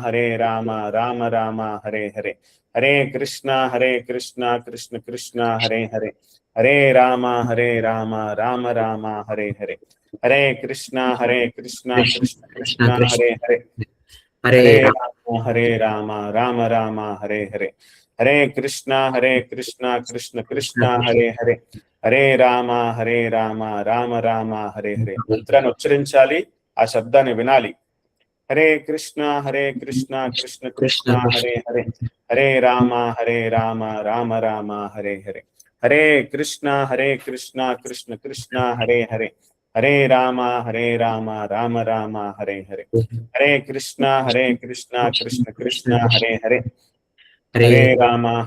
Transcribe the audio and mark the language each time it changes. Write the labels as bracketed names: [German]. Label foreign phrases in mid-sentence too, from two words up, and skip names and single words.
[Sanskrit] రామ రామ హరే హరే హరే కృష్ణ కృష్ణ కృష్ణ హరే హరే హరే రామ రామ రామ హరే హరే హరే కృష్ణ కృష్ణ కృష్ణ హరే హరే హరే రామ రామ రామ హరే హరే హరే కృష్ణ కృష్ణ కృష్ణ హరే హరే హరే రామ రామ రామ హరే హరే. [Telugu] మంత్రాన్ని ఉచ్చరించాలి, ఆ శబ్దాన్ని వినాలి. [Sanskrit] హరే కృష్ణ కృష్ణ కృష్ణ హరే హరే హరే రామ రామ రామ హరే హరే హరే కృష్ణ కృష్ణ కృష్ణ హరే హరే హరే రామ రామ రామ హరే హరే హరే కృష్ణ కృష్ణ కృష్ణ హరే హరే హరే రామ